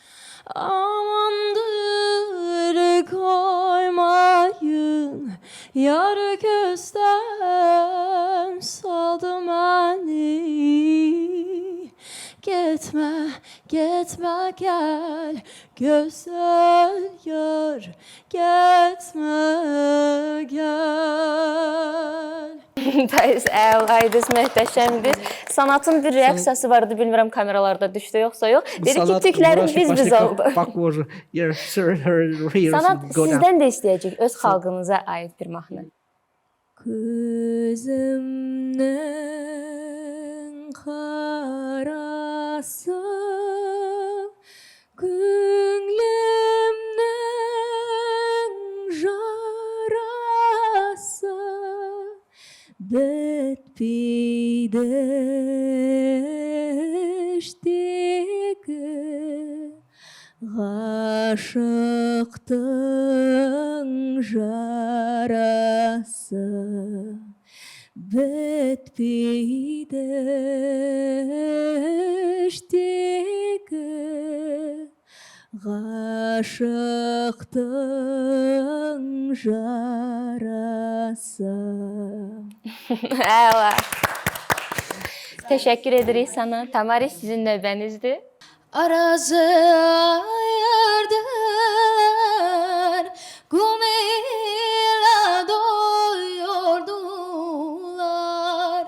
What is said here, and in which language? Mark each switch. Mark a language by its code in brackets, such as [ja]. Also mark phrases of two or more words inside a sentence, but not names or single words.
[tr] Amandır koymayın, yar gözden saldı beni. Gitme, gitme gel, güzel yar, gitme gel. [az] Bəs əlaydınız, möhtəşəmdir. Sanatın bir reaksiyası vardı, bilmirəm kameralarda düşdü yoxsa yox. Dedi ki, tüklərin biz oldu. Sanat sizdən də istəyəcək öz xalqınıza aid bir mahnı. [tr] Gözümden kara [kk] жарасы көңлемнің жарасы бітпейді іштегі ғашықтың жарасы бітпейді іштегі ғашықтың жарасы. [az] Əla. Təşəkkür edirik sana. Tamari, sizin növbənizdir. [tr] Arazı ayırdılar, kumuyla doyurdular.